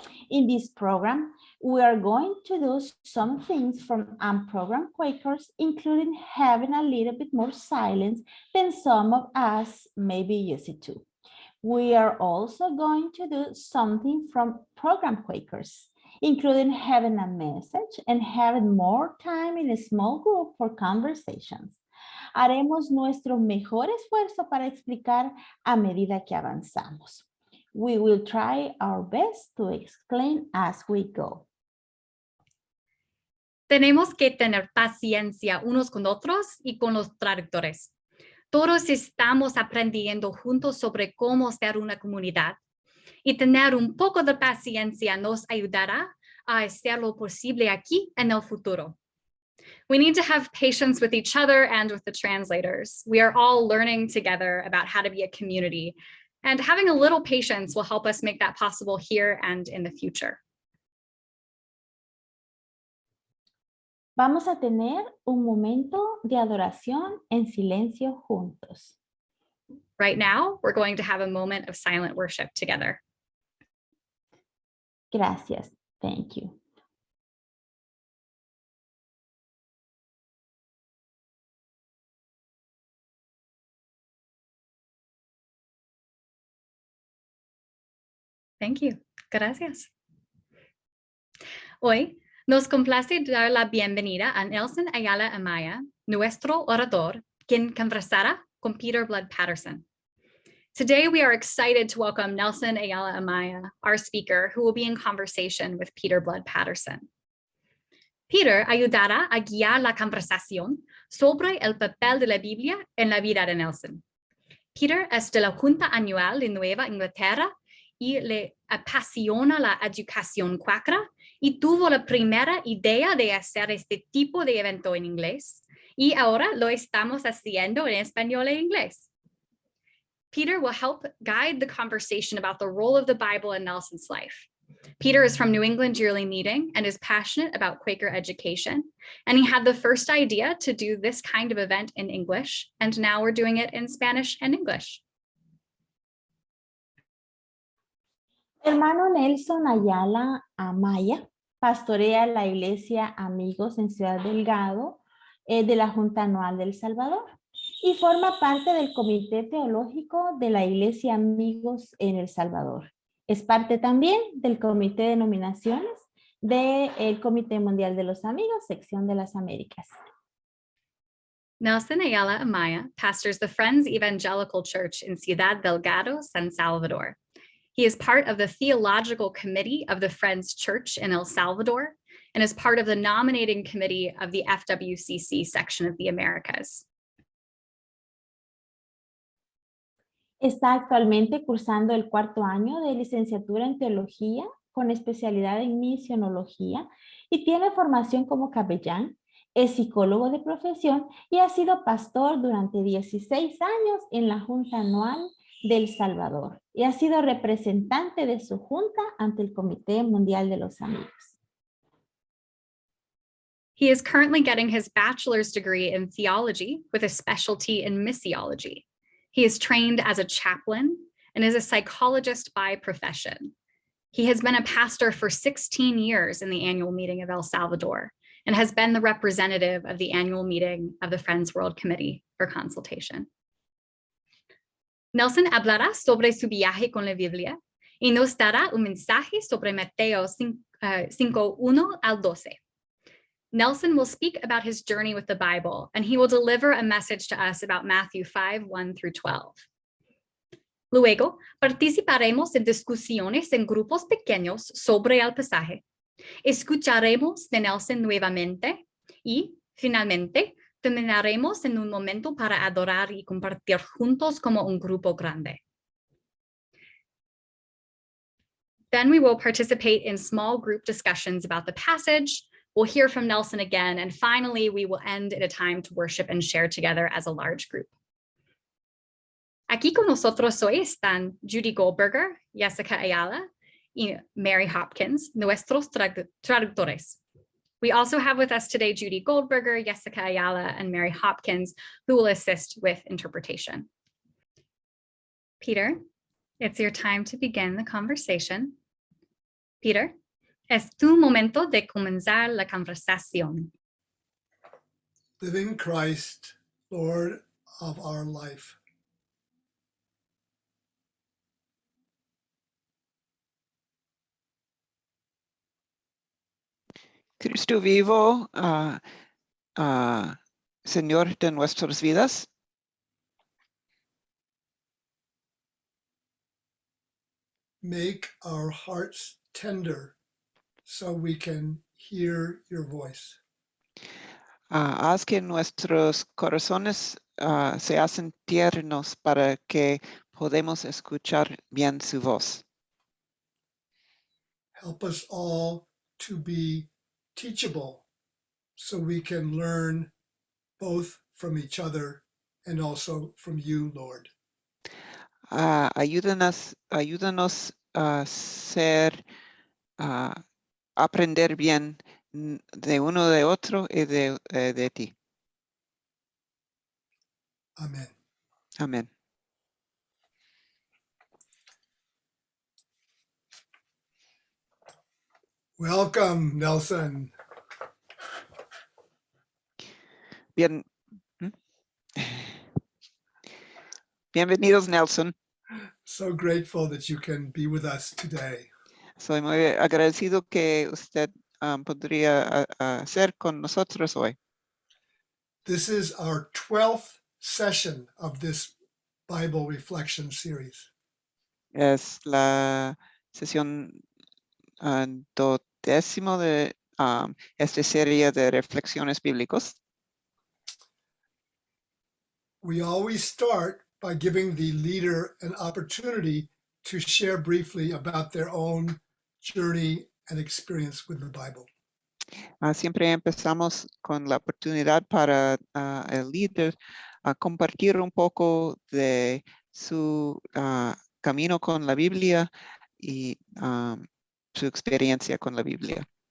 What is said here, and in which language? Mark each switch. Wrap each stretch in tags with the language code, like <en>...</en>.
<en>In this program, we are going to do some things from unprogrammed Quakers, including having a little bit more silence than some of us may be used to. We are also going to do something from programmed Quakers, including having a message and having more time in a small group for conversations.</en> <es>Haremos nuestro mejor esfuerzo para explicar a medida que avanzamos.</es> <en>We will try our best to explain as we go.</en> <es>Tenemos que tener paciencia unos con otros y con los traductores. Todos estamos aprendiendo juntos sobre cómo ser una comunidad, y tener un poco de paciencia nos ayudará a hacer lo posible aquí en el futuro.</es> <en>We need to have patience with each other and with the translators. We are all learning together about how to be a community, and having a little patience will help us make that possible here and in the future.</en> <es>Vamos a tener un momento de adoración en silencio juntos.</es> <en>Right now, we're going to have a moment of silent worship together.</en> <es>Gracias.</es> <en>Thank you. Thank you.</en> <es>Gracias. Hoy nos complace dar la bienvenida a Nelson Ayala Amaya, nuestro orador, quien conversará con Peter Blood Patterson.</es> <en>Today, we are excited to welcome Nelson Ayala Amaya, our speaker, who will be in conversation with Peter Blood Patterson.</en> <es>Peter ayudará a guiar la conversación sobre el papel de la Biblia en la vida de Nelson. Peter es de la Junta Anual de Nueva Inglaterra y le apasiona la educación cuáquera y tuvo la primera idea de hacer este tipo de evento en inglés, y ahora lo estamos haciendo en español e inglés.</es> <en>Peter will help guide the conversation about the role of the Bible in Nelson's life. Peter is from New England Yearly Meeting and is passionate about Quaker education. And he had the first idea to do this kind of event in English. And now we're doing it in Spanish and English.</en> <es>Hermano Nelson Ayala Amaya pastorea la iglesia Amigos en Ciudad Delgado de la Junta Anual del Salvador y forma parte del Comité Teológico de la Iglesia Amigos en El Salvador. Es parte también del Comité de Nominaciones del Comité Mundial de los Amigos, sección de las Américas.</es> <en>Nelson Ayala Amaya pastors the Friends Evangelical Church in Ciudad Delgado, San Salvador. He is part of the Theological Committee of the Friends Church in El Salvador and is part of the nominating committee of the FWCC section of the Americas.</en> <es>Está actualmente cursando el 4º año de licenciatura en teología con especialidad en misionología y tiene formación como capellán, es psicólogo de profesión y ha sido pastor durante 16 años en la Junta Anual del Salvador y ha sido representante de su junta ante el Comité Mundial de los Amigos.</es> <en>He is currently getting his bachelor's degree in theology with a specialty in missiology. He is trained as a chaplain and is a psychologist by profession. He has been a pastor for 16 years in the annual meeting of El Salvador and has been the representative of the annual meeting of the Friends World Committee for consultation.</en> <es>Nelson hablará sobre su viaje con la Biblia y nos dará un mensaje sobre Mateo 5:1 al 12.</es> <en>Nelson will speak about his journey with the Bible, and he will deliver a message to us about Matthew 5:1 through 12.</en> <es>Luego, participaremos en discusiones en grupos pequeños sobre el pasaje. Escucharemos de Nelson nuevamente y, finalmente, terminaremos en un momento para adorar y compartir juntos como un grupo grande.</es> <en>Then we will participate in small group discussions about the passage. We'll hear from Nelson again, and finally, we will end at a time to worship and share together as a large group.</en> <es>Aquí con nosotros hoy están Judy Goldberger, Jessica Ayala, y Mary Hopkins, nuestros traductores.</es> <en>We also have with us today Judy Goldberger, Jessica Ayala, and Mary Hopkins, who will assist with interpretation. Peter, it's your time to begin the conversation.</en> <es>Peter, es tu momento de comenzar la conversación.</es> <en>Living Christ, Lord of our life.</en> <es>Cristo vivo, Señor de nuestras vidas.</es> <en>Make our hearts tender so we can hear your voice.</en> <es>Haz que nuestros corazones se hacen tiernos para que podamos escuchar bien su voz.</es> <en>Help us all to be teachable so we can learn both from each other and also from you, Lord.</en> <es>Ayúdanos a aprender bien de uno de otro y de ti.</es> <en>Amen.</en> <es>Amén.</es> <en>Welcome, Nelson.</en> <es>Bien. Bienvenidos, Nelson.</es> <en>So grateful that you can be with us today.</en> <es>Soy muy agradecido que usted podría ser con nosotros hoy.</es> <en>This is our 12th session of this Bible reflection series.</en> <es>Es la sesión 12ª de esta serie de reflexiones bíblicos.</es> <en>We always start by giving the leader an opportunity to share briefly about their own journey and experience with the Bible.</en> <es>Siempre empezamos con la oportunidad para el líder compartir un poco de su camino con la Biblia y su experiencia con la Biblia.</es>